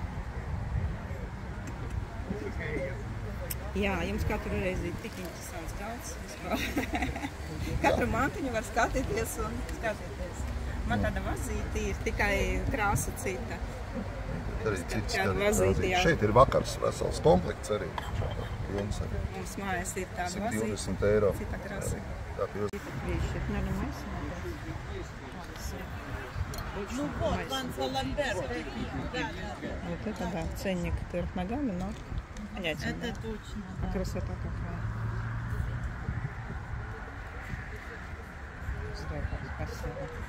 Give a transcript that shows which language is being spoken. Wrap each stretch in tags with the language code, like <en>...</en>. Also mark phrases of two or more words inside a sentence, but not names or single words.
<lv>Jā, jums katru reizi ir tik interesants galds. Katru mantiņu var skatīties un skatīties. Man tāda vazīte ir tikai krāsa cita. Arī cits šeit ir vakars vesels komplekts arī. Mums mājās ir tāda vazīte. 120 eiro. Cita krāsa.</lv> <ru>Ну вот, Ланса Ламберт. Вот это да, ценник вверх ногами, но понятен. Это точно. Красота какая. Здорово, спасибо.</ru>